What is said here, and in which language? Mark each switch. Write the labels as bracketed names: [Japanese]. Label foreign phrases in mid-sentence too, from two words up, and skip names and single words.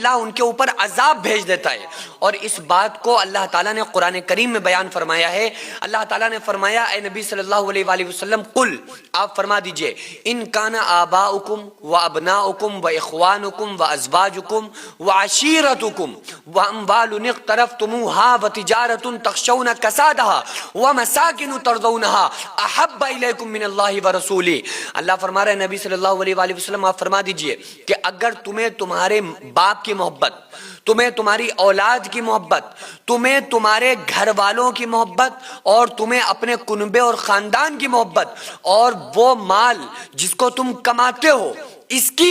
[Urdu] اللہ ان کے اوپر عذاب بھیج دیتا ہے۔ اور اس بات کو اللہ تعالیٰ نے قرآن کریم میں بیان فرمایا ہے۔ اللہ تعالیٰ نے فرمایا اے نبی [Arabic] صلی اللہ علیہ وآلہ وسلم [Urdu] قل، آپ فرما دیجئے، [Arabic] ان کان آباؤکم و ابناؤکم و اخوانکم و ازواجکم و عشیرتکم و اموال اقترفتموها و تجارت تخشون کسادها و مساکن ترضونها احب الیکم من اللہ و رسولہ۔ [Urdu] اللہ فرما رہے ہیں نبی [Arabic] صلی اللہ علیہ وآلہ وسلم [Urdu] آپ فرما دیجئے کہ اگر تمہیں تمہارے باپ کی محبت، تمہیں تمہاری اولاد کی محبت، تمہیں تمہارے گھر والوں کی محبت، اور تمہیں اپنے کنبے اور خاندان کی محبت، اور وہ مال جس کو تم کماتے ہو اس کی